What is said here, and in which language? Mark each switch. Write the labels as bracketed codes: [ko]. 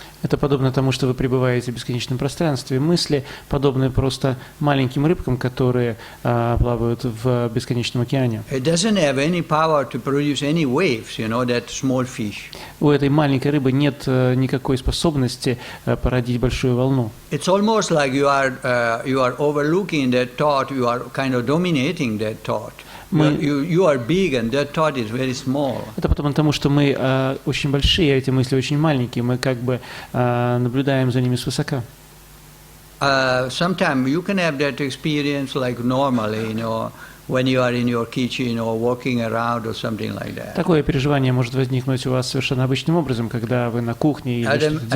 [ru] Это подобно тому, что вы пребываете в бесконечном пространстве. Мысли подобны просто маленьким рыбкам, которые плавают в бесконечном океане. [en] It doesn't have any power to produce any waves, that small fish. [ru] У этой маленькой рыбы нет никакой способности породить большую волну. [en] It's almost like you are overlooking that thought, you are kind of dominating that thought. You are big and that thought is very small. [ru] Это подобно тому, что мы очень большие, а эти мысли очень маленькие, мы как бы наблюдаем за ними свысока. [en] Sometimes you can have that experience like normally, when you are in your kitchen or walking around or something like that. [ru] Такое переживание может возникнуть у вас совершенно обычным образом, когда вы на кухне или что-то делаете.